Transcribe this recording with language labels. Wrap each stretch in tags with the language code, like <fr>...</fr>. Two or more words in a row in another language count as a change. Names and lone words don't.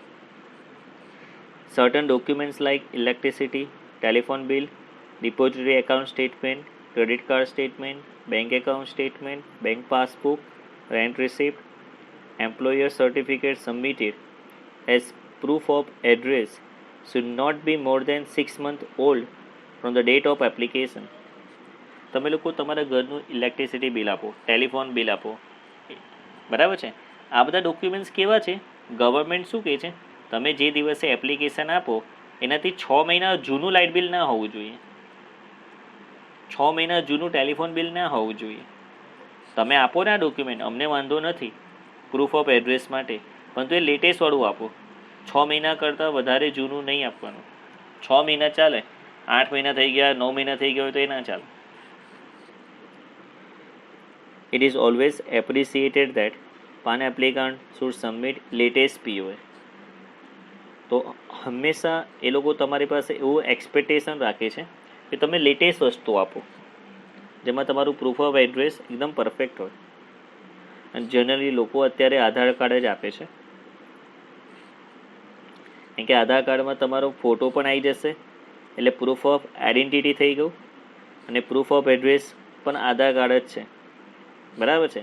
<en>certain documents like electricity, telephone bill, depository account statement, credit card statement, bank account statement, bank passbook, rent receipt, employer certificate submitted as proof of address should not be more than 6 months old from the date of application.</en> <gu>તમે લોકો તમારા ઘરનું</gu> <en>electricity bill</en> <gu>આપો,</gu> <en>telephone bill</en> <gu>આપો, બરાબર છે? આ બધા ડોક્યુમેન્ટ્સ કેવા છે? ગવર્મેન્ટ શું કહે છે? તમે જે દિવસે એપ્લિકેશન આપો એનાથી 6 મહિના જૂનું</gu> <en>light bill</en> <gu>ના હોવું જોઈએ, 6 મહિના જૂનું</gu> <en>telephone bill</en> <gu>ના હોવું જોઈએ. તમે આપો ને આ ડોક્યુમેન્ટ, અમને વાંધો નથી</gu> <en>proof of address</en> <gu>માટે, પરંતુ એ લેટેસ્ટવાળું આપો. 6 મહિના કરતાં વધારે જૂનું નહીં આપવાનું. 6 મહિના ચાલે, 8 મહિના થઈ ગયા, 9 મહિના થઈ ગયા હોય તો એ ના ચાલે.</gu> <en>It is always appreciated that PAN applicant should submit latest POA.</en> <gu>તો હંમેશા એ લોકો તમારી પાસે એવું એક્સપેક્ટેશન રાખે છે કે તમે લેટેસ્ટ વસ્તુ આપો, જેમાં તમારું</gu> <en>proof of address</en> <gu>એકદમ પરફેક્ટ હોય. અને જનરલી લોકો અત્યારે આધાર કાર્ડ જ આપે છે, કેમ કે આધાર કાર્ડમાં તમારો ફોટો પણ આવી જશે, એટલે</gu> <en>proof of identity</en> <gu>થઈ ગયું, અને</gu> <en>proof of address</en> <gu>પણ આધાર કાર્ડ જ છે, બરાબર છે?</gu>